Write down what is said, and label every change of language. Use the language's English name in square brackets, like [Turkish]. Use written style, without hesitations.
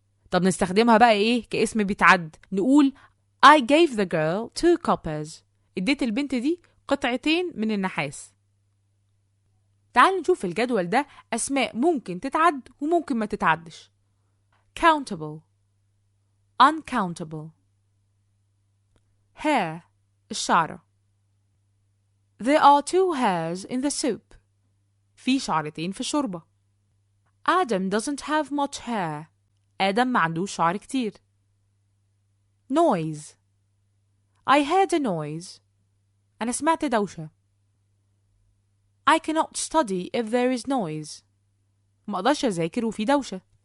[Arabic] طب نستخدمها بقى إيه كاسم بيتعد؟ نقول [English] I gave the girl 2 coppers، [Arabic] اديت البنت دي قطعتين من النحاس. تعالوا نشوف في الجدول ده أسماء ممكن تتعد وممكن ما تتعدش. [English] countable، uncountable. hair [Arabic] الشعرة. [English] There are 2 hairs in the soup، [Arabic] في شعرتين في الشوربة. [English] Adam doesn't have much hair، [Arabic] آدم ما عندوش شعر كتير. [English] noise، I heard a noise، [Arabic] أنا سمعت دوشة. [English] I cannot study if there is noise، [Arabic] ما أقدرش أذاكر وفي دوشة.